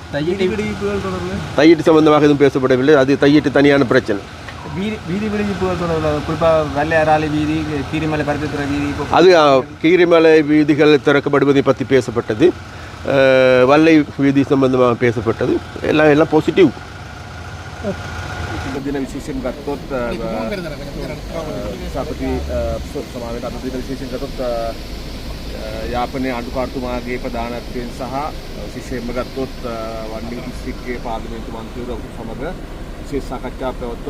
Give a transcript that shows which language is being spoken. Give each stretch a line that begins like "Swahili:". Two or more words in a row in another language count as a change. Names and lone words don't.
Tamil: தையீட்டு சம்பந்தமாக எதுவும் பேசப்படவில்லை. அது தையீட்டு தனியான பிரச்சனை. வீதி விடுவிப்பு குறிப்பாக வெள்ளையராளி வீதி கீரிமலை பருத்தித்துறை வீதி அது கீரிமலை வீதிகள் திறக்கப்படுவதை பற்றி பேசப்பட்டது, வல்லை வீதி சம்பந்தமாக பேசப்பட்டது, எல்லாம் பாசிட்டிவ்.
Sinhala: දින විශේෂයෙන් ගත්තොත් සාපති සමාවෙන් අද දින විශේෂයෙන් ගත්තොත් යාපනයේ අඩුකාරතුමාගේ ප්‍රධානත්වයෙන් සහ විශේෂයෙන්ම ගත්තොත් වන්නිග දිස්ත්‍රික්කයේ පාර්ලිමේන්තු මන්ත්‍රීවරු සමග විශේෂ සාකච්ඡා පැවැත්වුවා.